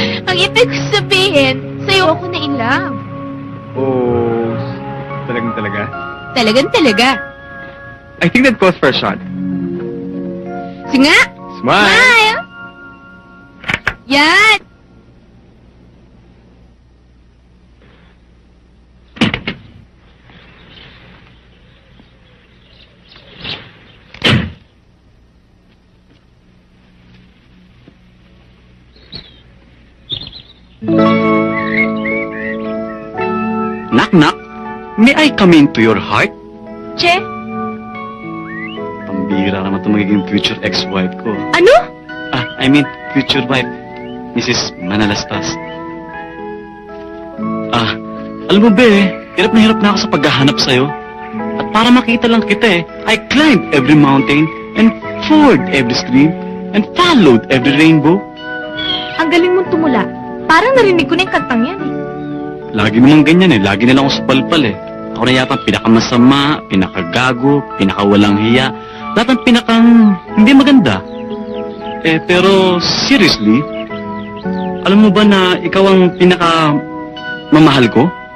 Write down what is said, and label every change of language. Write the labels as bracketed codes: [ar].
[tl] Ang ibig ko sabihin, sa'yo ako na in love. Oh, talagang talaga? Talagang talaga. [en] I think that calls for a shot. [tl] Sige nga! [en] Smile! Smile! Yan! Knock, knock. May I come into your heart? [tl] Che? Pambira naman ito magiging future ex-wife ko. Ano? [en] I mean, future wife. Mrs. Manalastas. [tl] Alam mo ba hirap na ako sa paghahanap sa'yo. At para makita lang kita [en] I climbed every mountain and forded every stream and followed every rainbow. [tl] Ang galing mong tumula. Parang narinig ko na yung kantang yan Lagi naman ganyan lagi na lang ako sa palpal Ako na yata ang pinakamasama, pinakagago, pinakawalang hiya. Lahat ang pinakang hindi maganda. Pero seriously, alam mo ba na ikaw ang pinaka mamahal ko?